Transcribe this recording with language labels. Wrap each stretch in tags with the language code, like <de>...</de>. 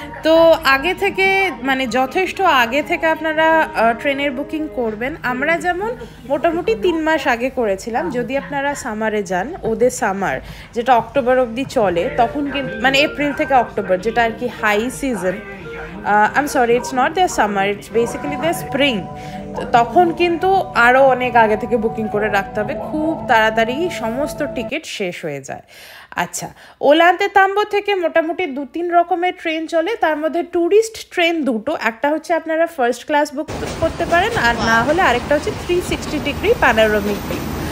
<bn>তো আগে থেকে মানে যথেষ্ট আগে থেকে আপনারা ট্রেনের বুকিং করবেন। আমরা যেমন মোটামুটি 3 মাস আগে করেছিলাম। যদি আপনারা সামারে যান, ওদের সামার যেটা অক্টোবর অবধি চলে, তখন কিন্তু মানে এপ্রিল থেকে অক্টোবর, যেটা আর কি high season.</bn> <en>I'm sorry, it's not their summer, it's basically their spring.</en> <bn>তখন কিন্তু আরও অনেক আগে থেকে বুকিং করে রাখতে হবে, খুব তাড়াতাড়ি সমস্ত টিকিট শেষ হয়ে যায়। আচ্ছা, ওলান্তে তাম্বো থেকে মোটামুটি 2-3 রকমের ট্রেন চলে, তার মধ্যে ট্যুরিস্ট ট্রেন দুটো। একটা হচ্ছে আপনারা ফার্স্ট ক্লাস বুক করতে পারেন, আর না হলে আরেকটা হচ্ছে 360 ডিগ্রি প্যানোরামিক ভিউ।</bn>